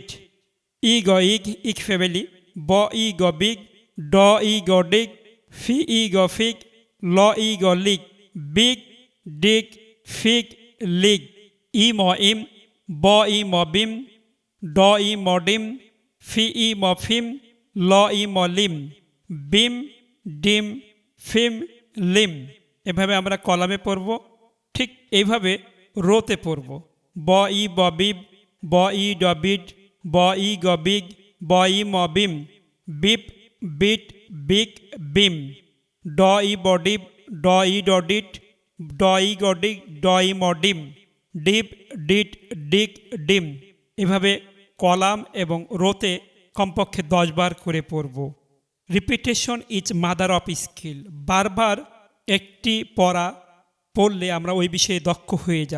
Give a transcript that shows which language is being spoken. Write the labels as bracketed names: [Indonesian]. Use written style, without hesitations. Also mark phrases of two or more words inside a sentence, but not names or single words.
[Bangla] ই গ ইগ, [English] ig family, [Bangla] ব ই গ বিগ, ড ই গ ডিগ, ফি ই গ ফিগ, ল ই গ লিগ, বিগ ডিগ ফিগ লিগ। ই ম ইম, ব ই ম বিম, ড ই ম ডিম, ফি ই ম ফিম, ল ই ম লিম, বিম ডিম ফিম লিম। এভাবে আমরা কলামে পড়ব। ঠিক এইভাবে রোতে পড়ব। ব ই ব বিব, ব ই ড বিড, ব ই গ বিগ, ব ই ম বিম, বিপ বিট বিগ বিম। ড ই ব ডিব, ড ই ড ডিট, ড ই গ ডিগ, ড ই ম ডিম, ডিপ ডিট ডিগ ডিম। এভাবে কলাম এবং রোতে কমপক্ষে 10 বার করে পড়ব। [English] repetition is mother of skill. [Bangla] বারবার একটি পড়া পড়লে আমরা ওই বিষয়ে দক্ষ হয়ে যাব।